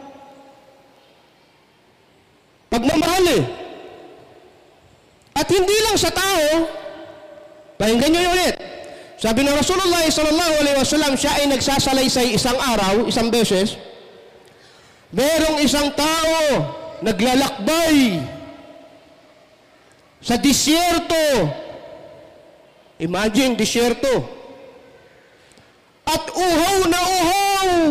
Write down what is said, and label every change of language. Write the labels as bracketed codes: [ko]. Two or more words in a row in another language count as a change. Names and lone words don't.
[tl] Pagmamahal eh. At hindi lang sa tao, pakinggan nyo yun ulit. Sabi ng Rasulullah [ar] صلى الله عليه وسلم, [tl] siya ay nagsasalaysay isang araw, isang beses. Merong isang tao naglalakbay sa disyerto. Imagine, disyerto. At uhaw na uhaw.